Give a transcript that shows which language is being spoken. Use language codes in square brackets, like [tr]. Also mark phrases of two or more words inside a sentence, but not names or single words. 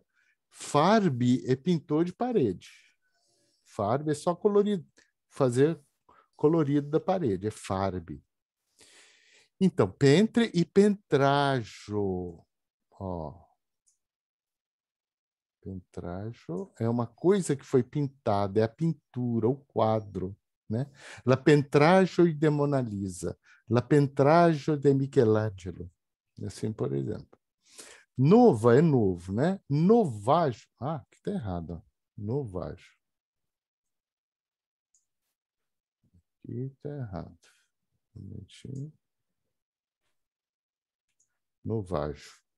[pt] Farbe é pintor de parede. Farbe é só colorido, fazer colorido da parede, é farbe. Então, pentre e pentrajo. Ó. Pentrajo é uma coisa que foi pintada, é a pintura, o quadro. Né? [eo] La pentrajo de Mona Lisa, la pentrajo de Michelangelo. [pt] Assim, por exemplo. Nova é novo, né? Novajo. Ah, aqui está errado. Ó. Novajo. Aqui está errado. Um momentinho. Novajo.